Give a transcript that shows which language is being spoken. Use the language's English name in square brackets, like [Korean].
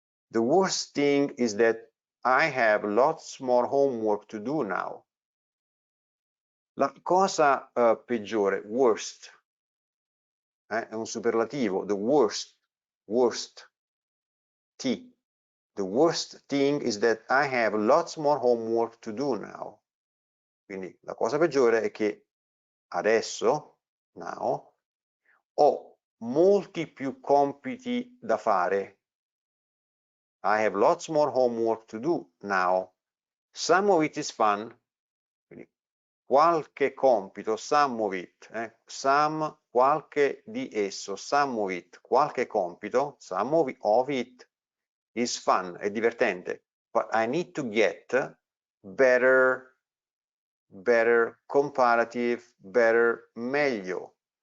[English] The worst thing is that I have lots more homework to do now. [Italian] La cosa peggiore, worst, è un superlativo, [English] the worst, [Italian] T. [English] The worst thing is that I have lots more homework to do now. [Italian] Quindi la cosa peggiore è che adesso, now, ho molti più compiti da fare. [English] I have lots more homework to do now. Some of it is fun. [Italian] Quindi qualche compito, [English] some of it, [Italian] some, qualche di esso, some of it, qualche compito, [English] some of it is fun, [Italian] è divertente. [English] But I need to get better, comparative, better, meglio.